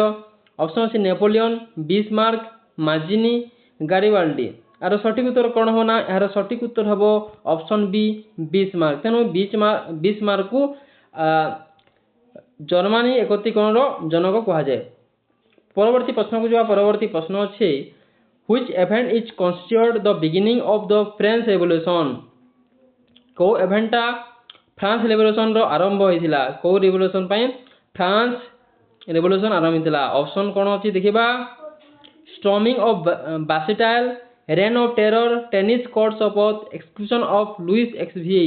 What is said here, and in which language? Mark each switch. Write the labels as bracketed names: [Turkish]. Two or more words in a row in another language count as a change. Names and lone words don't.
[Odia] ଅପସନ୍ ଅଛି ନେପୋଲିଅନ୍, ବିସ୍ମାର୍କ, ମାଜିନି, ଗାରିବାଲ୍ଡି। ଏହାର ସଠିକ୍ ଉତ୍ତର କ'ଣ ହେବ ନା ଏହାର ସଠିକ୍ ଉତ୍ତର ହେବ ଅପସନ୍ ବି ବିସ୍ମାର୍କ। ତେଣୁ ବିସ୍ମାର୍କକୁ ଜର୍ମାନୀ ଏକତ୍ରୀକରଣର ଜନକ କୁହାଯାଏ। ପରବର୍ତ୍ତୀ ପ୍ରଶ୍ନକୁ ଯିବା। ପରବର୍ତ୍ତୀ ପ୍ରଶ୍ନ ଅଛି [English] Which event is considered the beginning of the French Revolution? [Odia] କେଉଁ ଇଭେଣ୍ଟଟା ଫ୍ରାନ୍ସ ରେଭଲ୍ୟୁସନର ଆରମ୍ଭ ହୋଇଥିଲା? କେଉଁ ରେଭଲ୍ୟୁସନ ପାଇଁ ଫ୍ରାନ୍ସ ରେଭଲ୍ୟୁସନ ଆରମ୍ଭ ହୋଇଥିଲା? ଅପସନ୍ କ'ଣ ଅଛି ଦେଖିବା। [English] Storming of Bastille, Reign of Terror, Tennis Court of Oath, Execution of Louis XVI.